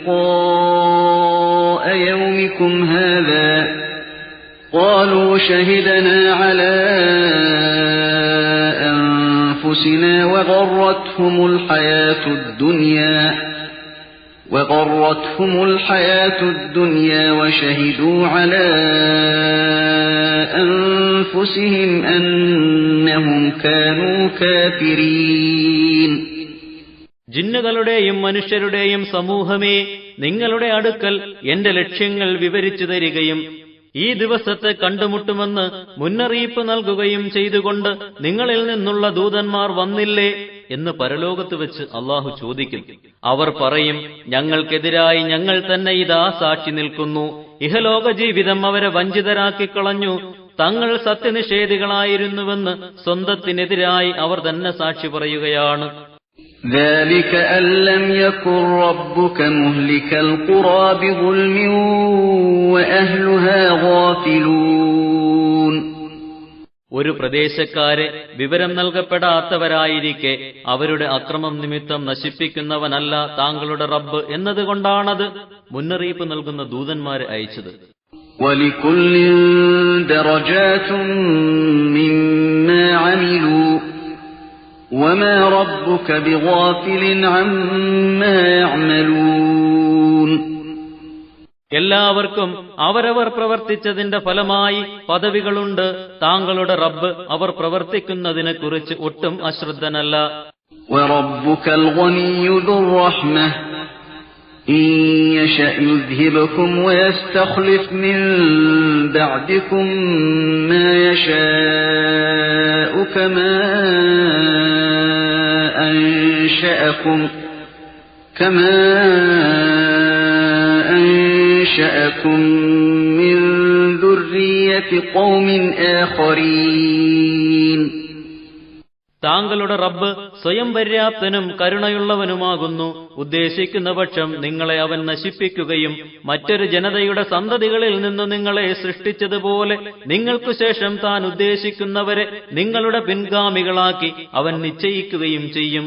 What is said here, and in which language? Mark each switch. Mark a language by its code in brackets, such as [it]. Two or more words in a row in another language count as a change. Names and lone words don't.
[ar] لقاء يومكم هذا قالوا شهدنا على أنفسنا وغرتهم الحياة الدنيا وشهدوا على أنفسهم أنهم كانوا كافرين. [ml] ജിന്നുകളുടെയും മനുഷ്യരുടെയും സമൂഹമേ, നിങ്ങളുടെ അടുക്കൽ എന്റെ ലക്ഷ്യങ്ങൾ വിവരിച്ചു തരികയും ഈ ദിവസത്തെ കണ്ടുമുട്ടുമെന്ന് മുന്നറിയിപ്പ് നൽകുകയും ചെയ്തുകൊണ്ട് നിങ്ങളിൽ നിന്നുള്ള ദൂതന്മാർ വന്നില്ലേ എന്ന് പരലോകത്ത് വെച്ച് അല്ലാഹു ചോദിക്കും. അവർ പറയും, ഞങ്ങൾക്കെതിരായി ഞങ്ങൾ തന്നെ ഇതാ സാക്ഷി നിൽക്കുന്നു. ഇഹലോക ജീവിതം അവരെ വഞ്ചിതരാക്കിക്കളഞ്ഞു. തങ്ങൾ സത്യനിഷേധികളായിരുന്നുവെന്ന് സ്വന്തത്തിനെതിരായി അവർ തന്നെ സാക്ഷി പറയുകയാണ്. [ar] ذلك أن لم يكن ربك مهلك القرى بظلم وأهلها غافلون. [ml] ഒരു പ്രദേശക്കാരെ വിവരം നൽകപ്പെടാത്തവരായിരിക്കെ അവരുടെ അക്രമം നിമിത്തം നശിപ്പിക്കുന്നവനല്ല താങ്കളുടെ റബ്ബ് എന്നതുകൊണ്ടാണത് മുന്നറിയിപ്പ് നൽകുന്ന ദൂതന്മാരെ അയച്ചത്. [ar] وَلِكُلٍّ دَرَجَاتٌ مِّمَّا عَمِلُوا وَمَا رَبُّكَ بِغَافِلٍ عَمَّا يَعْمَلُونَ. [ml] എല്ലാവർക്കും അവരവർ പ്രവർത്തിച്ചതിന്റെ ഫലമായി പദവികളുണ്ട്. താങ്കളുടെ റബ്ബ് അവർ പ്രവർത്തിക്കുന്നതിനെ കുറിച്ച് ഒട്ടും അശ്രദ്ധനല്ല. [ar] وَرَبُّكَ الْغَنِيُّ ذُو الرَّحْمَةِ إِن يَشَأْ يُذْهِبْكُمْ وَيَسْتَخْلِفْ مِن بَعْدِكُم مَّا يَشَاءُ كَمَا أَنشَأَكُم مِّن ذُرِّيَّةِ قَوْمٍ آخَرِينَ. [ml] താങ്കളുടെ റബ്ബ് സ്വയം പര്യാപ്തനും കരുണയുള്ളവനുമാകുന്നു. ഉദ്ദേശിക്കുന്ന പക്ഷം നിങ്ങളെ അവൻ നശിപ്പിക്കുകയും മറ്റൊരു ജനതയുടെ സന്തതികളിൽ നിന്ന് നിങ്ങളെ സൃഷ്ടിച്ചതുപോലെ നിങ്ങൾക്കു ശേഷം താൻ ഉദ്ദേശിക്കുന്നവരെ നിങ്ങളുടെ പിൻഗാമികളാക്കി അവൻ നിശ്ചയിക്കുകയും ചെയ്യും.